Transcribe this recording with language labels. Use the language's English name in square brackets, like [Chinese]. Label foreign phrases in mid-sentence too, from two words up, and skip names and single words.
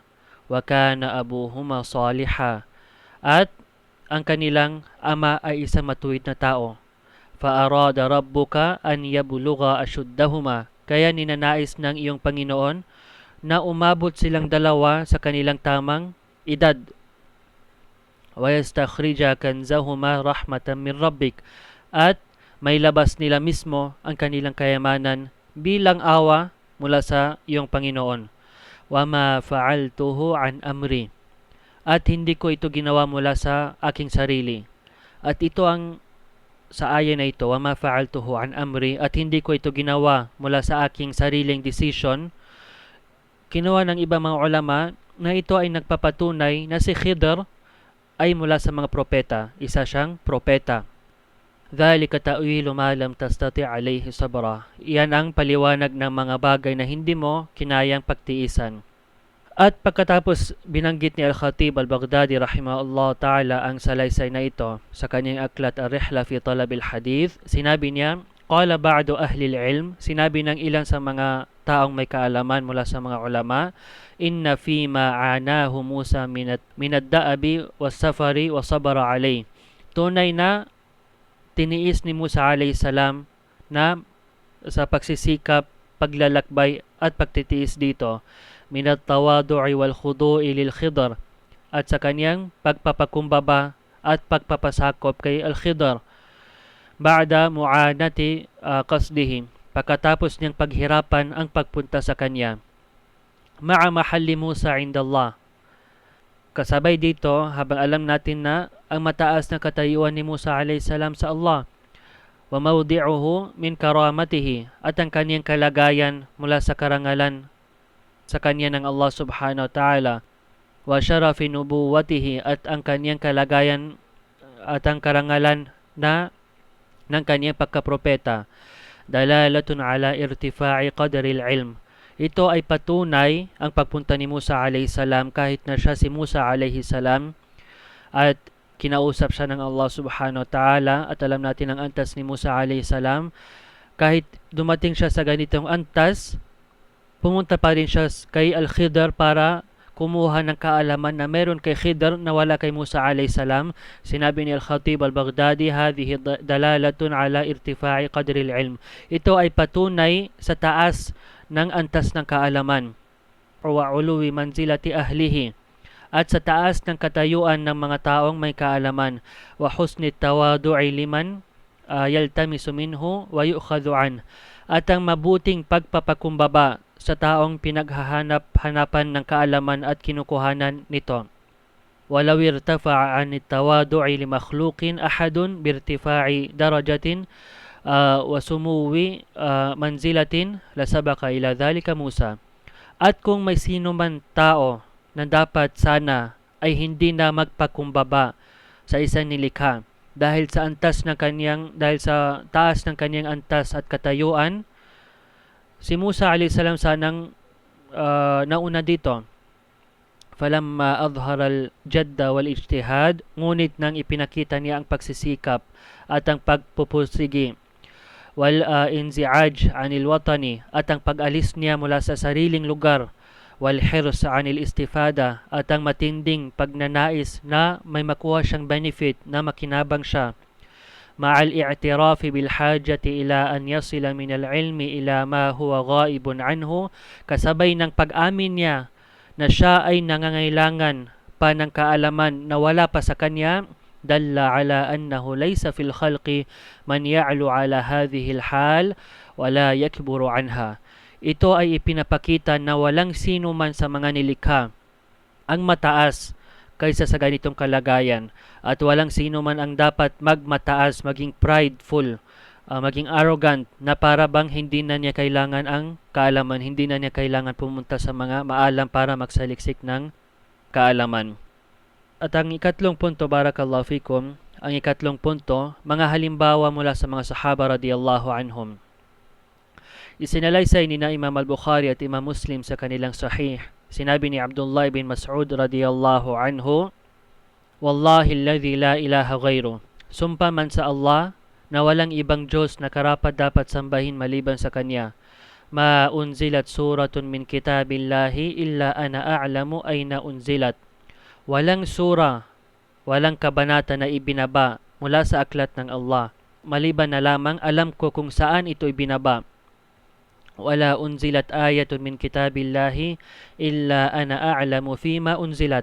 [Arabic] وكان أبوهما صالحا. [Filipino] At ang kanilang ama ay isang matuwid na tao. [Arabic] فأراد ربك أن يبلغا أشدهما. [Filipino] Kaya ninanais ng iyong Panginoon na umabot silang dalawa sa kanilang tamang edad. [Arabic] ويستخرجا كنزهما رحمة من ربك. [Filipino] At may labas nila mismo ang kanilang kayamanan bilang awa mula sa iyong Panginoon. [Arabic] وما فعلته عن أمري. [Filipino] At hindi ko ito ginawa mula sa aking sarili. At ito ang sa aya na ito, [Arabic] وما فعلته عن أمري, [Filipino] at hindi ko ito ginawa mula sa aking sariling decision. Kinuha ng ibang mga ulama na ito ay nagpapatunay na si Khidr ay mula sa mga propeta. Isa siyang propeta. [Arabic] ذلك تأويل ما لم تسطع عليه صبرا. [Filipino] Iyan ang paliwanag ng mga bagay na hindi mo kinayang pagtiisan. At pagkatapos binanggit ni Al-Khatib Al-Baghdadi [Arabic] رحمه الله تعالى [Filipino] ang salaysay na ito sa kanyang aklat Ar-Rihla fi Talab al-Hadith, sinabi niya, [Arabic] قال بعض أهل العلم, [Filipino] sinabi ng ilan sa mga taong may kaalaman mula sa mga ulama, [Arabic] إن فيما عاناه موسى من الدأب والسفر وصبر عليه. [Filipino] Tunay na tiniis ni Musa [Arabic] عليه السلام [Filipino] na sa pagsisikap, paglalakbay at pagtitiis dito, [Arabic] من التواضع والخضوع للخضر, [Filipino] at sa kanyang pagpapakumbaba at pagpapasakop kay Al-Khidr, [Arabic] بعد معاناة قصده, [Filipino] pagkatapos niyang paghirapan ang pagpunta sa kanya. [Arabic] مع محل موسى عند الله. [Filipino] Kasabay dito, habang alam natin na ang mataas na katayuan ni Musa [Arabic] عليه السلام [Filipino] sa Allah, [Arabic] وموضعه من كرامته, [Filipino] at ang kaniyang kalagayan mula sa karangalan sa kanya ng Allah [Arabic] سبحانه وتعالى, وشرف نبوته, [Filipino] at ang kaniyang kalagayan at ang karangalan na ng kaniyang pagkapropeta, [Arabic] دلالة على ارتفاع قدر العلم. [Filipino] Ito ay patunay ang pagpunta ni Musa [Arabic] عليه السلام, [Filipino] kahit na siya si Musa [Arabic] عليه السلام [Filipino] at kinausap siya ng Allah [Arabic] سبحانه وتعالى, [Filipino] at alam natin ang antas ni Musa [Arabic] عليه السلام, [Filipino] kahit dumating siya sa ganitong antas, pumunta pa rin siya kay Al-Khidr para kumuha ng kaalaman na meron kay Khidr na wala kay Musa [Arabic] عليه السلام. [Filipino] Sinabi ni Al-Khatib Al-Baghdadi, [Arabic] هذه دلالة على ارتفاع قدر العلم. [Filipino] Ito ay patunay sa taas ng antas ng kaalaman, [Arabic] وعلو منزلة أهله, [Filipino] at sa taas ng katayuan ng mga taong may kaalaman, [Arabic] وحسن التواضع لمن يلتمس منه ويؤخذ عن, [Filipino] at ang mabuting pagpapakumbaba sa taong pinaghahanap-hanapan ng kaalaman at kinukuhanan nito. [Arabic] ولو ارتفع عن التواضع لمخلوق أحد بارتفاع درجة وسمو منزلة لسبق إلى ذلك موسى. [Filipino] At kung may sino man tao na dapat sana ay hindi na magpakumbaba sa isang nilikha dahil sa taas ng kaniyang antas at katayuan, si Musa [Arabic] عليه السلام [Filipino] sanang nauna dito. [Arabic] فلما أظهر الجد والاجتهاد, [Filipino] ngunit nang ipinakita niya ang pagsisikap at ang pagpupursigi, [Arabic] والانزعاج عن الوطن, [Filipino] at ang pag-alis niya mula sa sariling lugar, [Arabic] والحرص عن الاستفادة, [Filipino] at ang matinding pagnanais na may makuha siyang benefit, na makinabang siya, [Arabic] مع الاعتراف بالحاجة إلى أن يصل من العلم إلى ما هو غائب عنه, [Filipino] kasabay ng pag-amin niya na siya ay nangangailangan pa ng kaalaman na wala pa sa kanya, [Arabic] دل على أنه ليس في الخلق من يعلو على هذه الحال ولا يكبر عنها. [Filipino] Ito ay ipinapakita na walang sino man sa mga nilikha ang mataas kaysa sa ganitong kalagayan, at walang sino man ang dapat magmataas, maging prideful, maging arrogant, na para bang hindi na niya kailangan ang kaalaman, hindi na niya kailangan pumunta sa mga maalam para magsaliksik ng kaalaman. At ang ikatlong punto, [Arabic] بارك الله فيكم, [Filipino] ang ikatlong punto, mga halimbawa mula sa mga sahaba [Arabic] رضي الله عنهم. [Filipino] Isinalaysay ni na Imam al-Bukhari at Imam Muslim sa kanilang sahih. Sinabi ni Abdullah bin Mas'ud [Arabic] رضي الله عنه, والله الذي لا إله غيره, [Filipino] sumpa man sa Allah na walang ibang Diyos na karapat dapat sambahin maliban sa Kanya, [Arabic] ما أنزلت سورة من كتاب الله إلا أنا أعلم أين أنزلت. [Filipino] Walang sura, walang kabanata na ibinaba mula sa aklat ng Allah, maliban na lamang alam ko kung saan ito ibinaba. [Arabic] ولا أنزلت آية من كتاب الله إلا أنا أعلم فيما أنزلت.